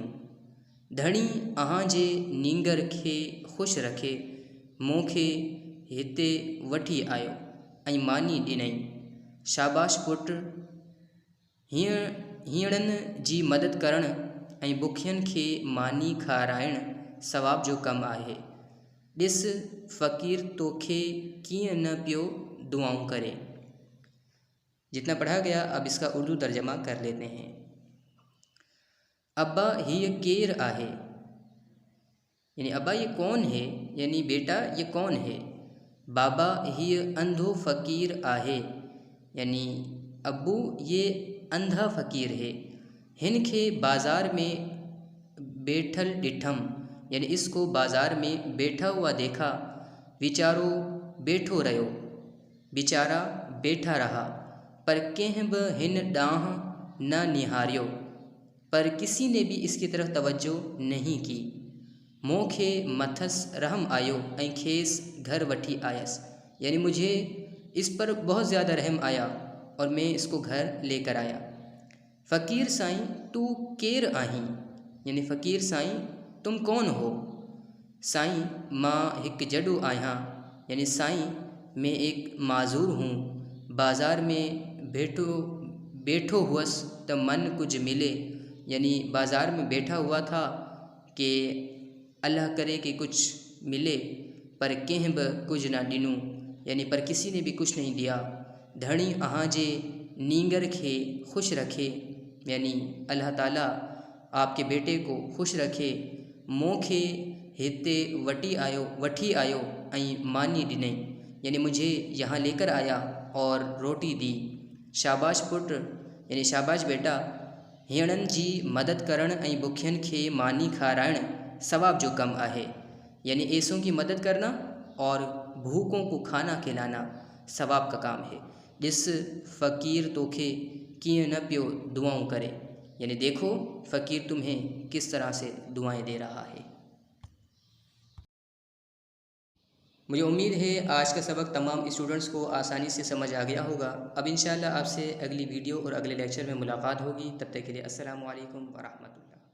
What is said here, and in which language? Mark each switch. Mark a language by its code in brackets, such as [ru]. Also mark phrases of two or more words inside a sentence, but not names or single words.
[sd] धणी अहां जे नींगर खे ख़ुशि रखे मूंखे हिते वठी आयो ऐं मानी ॾिनई। शाबाश पुट, हीअड़नि जी मदद करणु ऐं बुखियनि खे मानी खाराइणु सवाब जो कमु आहे। ॾिस फ़कीर तोखे कीअं न पियो दुआऊं करे। [ur] جتنا پڑھا گیا اب اس کا اردو ترجمہ کر لیتے ہیں. [sd] अब्बा हीअ केर आहे [ur] یعنی ابا یہ کون ہے، یعنی بیٹا یہ کون ہے. [sd] बाबा हीअ अंधो फ़कीर आहे [ur] یعنی ابو یہ اندھا فقیر ہے. [sd] हिन खे बाज़ार में बैठल ॾिठम [ur] یعنی اس کو بازار میں بیٹھا ہوا دیکھا. [sd] वीचारो बैठो रहियो, [ur] بیچارہ بیٹھا رہا, [sd] पर कंहिं बि हिन ॾांहुं न निहारियो, [ur] پر کسی نے بھی اس کی طرف توجہ نہیں کی. [sd] मूंखे मथसि रहम आयो ऐं खेसि घर वठी आयसि [ur] یعنی مجھے اس پر بہت زیادہ رحم آیا اور میں اس کو گھر لے کر آیا. [sd] फ़कीर साईं तू केर आहीं [ur] یعنی فقیر سائیں تم کون ہو. [sd] साईं मां हिकु जॾो आहियां [ur] یعنی سائیں میں ایک معذور ہوں. [sd] बाज़ार में बैठो हुअसि त मन कुछ मिले [ur] یعنی بازار میں بیٹھا ہوا تھا کہ اللہ کرے کہ کچھ ملے, [sd] पर कंहिं बि कुझु न ॾिनो [ur] یعنی پر کسی نے بھی کچھ نہیں دیا. [sd] धणी अहां जे नींगर खे खुश रखे [ur] یعنی اللہ تعالیٰ آپ کے بیٹے کو خوش رکھے. [sd] मूंखे हिते वठी आयो ऐं मानी ॾिनई [ur] یعنی مجھے یہاں لے کر آیا اور روٹی دی. [sd] शाबाश पुट [ur] یعنی شاباش بیٹا, [sd] हीअड़नि जी मदद करणु ऐं बुखियनि खे मानी खाराइणु सवाब जो कम आहे [ur] یعنی ایسوں کی مدد کرنا اور بھوکوں کو کھانا کھلانا ثواب کا کام ہے. [sd] जिस फ़कीर तोखे कीअं न पियो दुआऊं करे [ur] یعنی دیکھو فقیر تمہیں کس طرح سے دعائیں دے رہا ہے. مجھے امید ہے آج کا سبق تمام سٹوڈنٹس کو آسانی سے سمجھ آ گیا ہوگا. اب ان شاء اللہ آپ سے اگلی ویڈیو اور اگلے لیکچر میں ملاقات ہوگی. تب تک کے لیے [ar] السلام علیکم ورحمۃ اللہ.